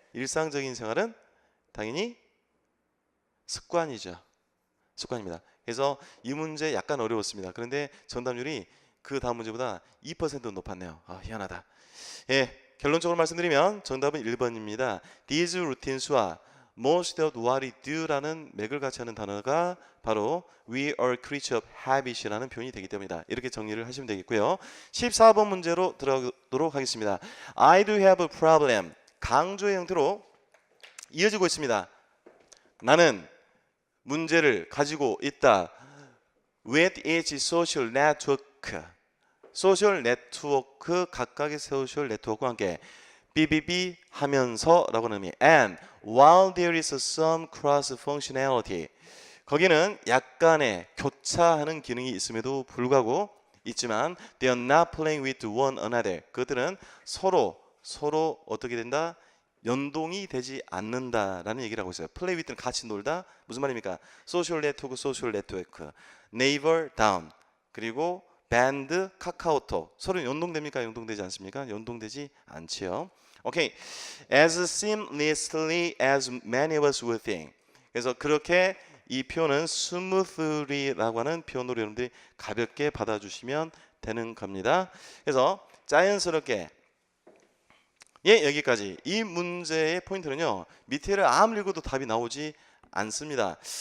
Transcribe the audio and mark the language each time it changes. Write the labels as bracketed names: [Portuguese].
[Korean] 일상적인 생활은 당연히 습관이죠. 습관입니다. 그래서 이 문제 약간 어려웠습니다. 그런데 정답률이 그 다음 문제보다 2% 높았네요. 아, 희한하다. 예, 결론적으로 말씀드리면 정답은 1번입니다. [English] These routines와 most of what we do라는 [Korean] 맥을 같이 하는 단어가 바로 [English] we are creature of habit이라는 [Korean] 표현이 되기 때문이다. 이렇게 정리를 하시면 되겠고요. 14번 문제로 들어가도록 하겠습니다. [English] I do have a problem. [Korean] 강조의 형태로 이어지고 있습니다. 나는 문제를 가지고 있다. [English] with its social network. [Korean] 소셜 네트워크, 각각의 소셜 네트워크와 함께 BBB 하면서 라고 하는 의미. [English] And while there is some cross functionality. [Korean] 거기는 약간의 교차하는 기능이 있음에도 불구하고 있지만 [English] they are not playing with one another. [Korean] 그들은 서로 서로 어떻게 된다? 연동이 되지 않는다라는 얘기를 하고 있어요. play with는 같이 놀다. 무슨 말입니까? [English] social network, social network. neighbor, down. [Korean] 그리고 band, 카카오톡. 서로 연동됩니까? 연동되지 않습니까? 연동되지 않지요. 오케이. [English] as seamlessly as many of us would think. [Korean] 그래서 그렇게 이 표현은 smoothly라고 하는 표현으로 여러분들이 가볍게 받아주시면 되는 겁니다. 그래서 자연스럽게 여기까지. 이 문제의 포인트는요, 밑에를 아무리 읽어도 답이 나오지 않습니다.